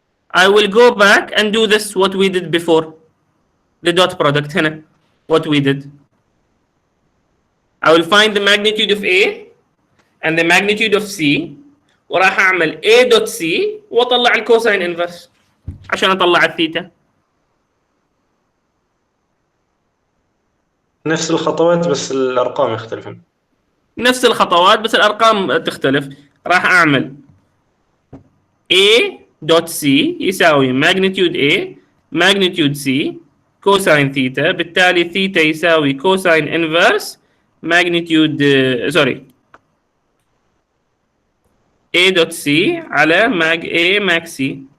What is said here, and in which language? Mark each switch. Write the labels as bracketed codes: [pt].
[en] I will go back and do this what we did before. The dot product هنا. What we did. I will find the magnitude of A and the magnitude of C [ar] وراح اعمل A dot C واطلع الكوساين انفرس عشان اطلع الثيتا. نفس الخطوات بس الأرقام يختلفون. نفس الخطوات بس الارقام تختلف. راح اعمل A dot C يساوي magnitude A magnitude C كوساين ثيتا، بالتالي ثيتا يساوي كوساين انفرس magnitude سوري A dot C على mag A mag C.